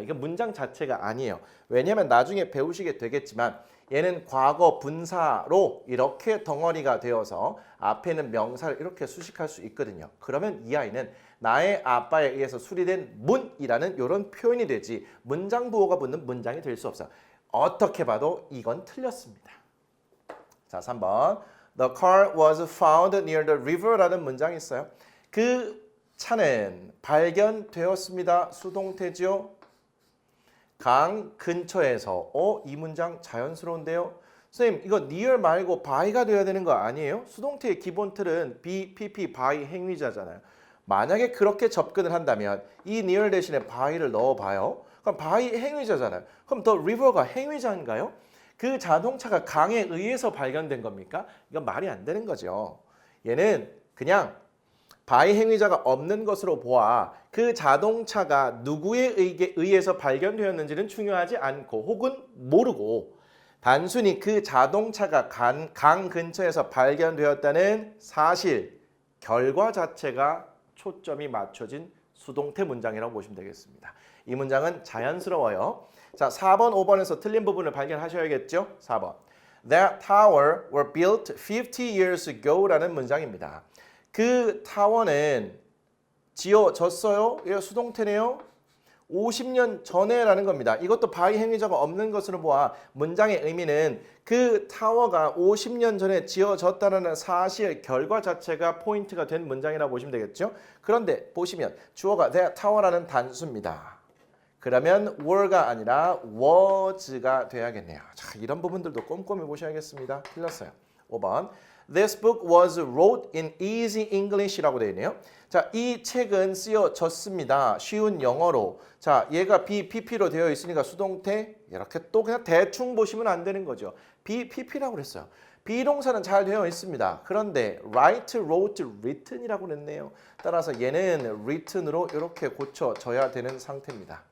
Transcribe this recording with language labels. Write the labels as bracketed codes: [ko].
[ko] 이게 문장 자체가 아니에요. 왜냐하면 나중에 배우시게 되겠지만 얘는 과거 분사로 이렇게 덩어리가 되어서 앞에는 명사를 이렇게 수식할 수 있거든요. 그러면 이 아이는 나의 아빠에 의해서 수리된 문이라는 이런 표현이 되지 문장 부호가 붙는 문장이 될 수 없어요. 어떻게 봐도 이건 틀렸습니다. 자, 3번. [en] The car was found near the river [ko] 라는 문장이 있어요. 그 차는 발견되었습니다. 수동태죠. 강 근처에서. 이 문장 자연스러운데요. 선생님, 이거 near 말고 by가 돼야 되는 거 아니에요? 수동태의 기본 틀은 be, pp, by 행위자잖아요. 만약에 그렇게 접근을 한다면 이 near 대신에 by를 넣어봐요. 그럼 by 행위자잖아요. 그럼 [en] the river [ko] 가 행위자인가요? 그 자동차가 강에 의해서 발견된 겁니까? 이건 말이 안 되는 거죠. 얘는 그냥 by 행위자가 없는 것으로 보아 그 자동차가 누구에 의해서 발견되었는지는 중요하지 않고 혹은 모르고 단순히 그 자동차가 강 근처에서 발견되었다는 사실, 결과 자체가 초점이 맞춰진 수동태 문장이라고 보시면 되겠습니다. 이 문장은 자연스러워요. 자, 4번, 5번에서 틀린 부분을 발견하셔야겠죠? 4번. [en] That tower were built 50 years ago [ko] 라는 문장입니다. 그 타워는 지어졌어요. 이거 수동태네요. 50년 전에라는 겁니다. 이것도 by 행위자가 없는 것으로 보아 문장의 의미는 그 타워가 50년 전에 지어졌다는 사실, 결과 자체가 포인트가 된 문장이라고 보시면 되겠죠. 그런데 보시면 주어가 [en] that tower [ko] 라는 단수입니다. 그러면 were가 아니라 was가 돼야겠네요. 자, 이런 부분들도 꼼꼼히 보셔야겠습니다. 틀렸어요. 5번. [en] This book was wrote in easy English [ko] 라고 되어 있네요. 자, 이 책은 쓰여졌습니다. 쉬운 영어로. 자, 얘가 BPP로 되어 있으니까 수동태 이렇게 또 그냥 대충 보시면 안 되는 거죠. BPP라고 그랬어요. 비동사는 잘 되어 있습니다. 그런데 write, wrote, written이라고 그랬네요. 따라서 얘는 written으로 이렇게 고쳐져야 되는 상태입니다.